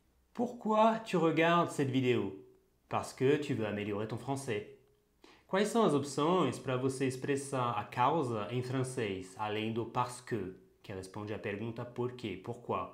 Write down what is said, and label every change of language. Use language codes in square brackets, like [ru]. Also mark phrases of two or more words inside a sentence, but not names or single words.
[fr] Pourquoi tu regardes cette vidéo? Parce que tu veux améliorer ton français. [pt] Quais são as opções para você expressar a causa em francês, além do [fr] parce que [pt] responde à pergunta por quê, pourquoi?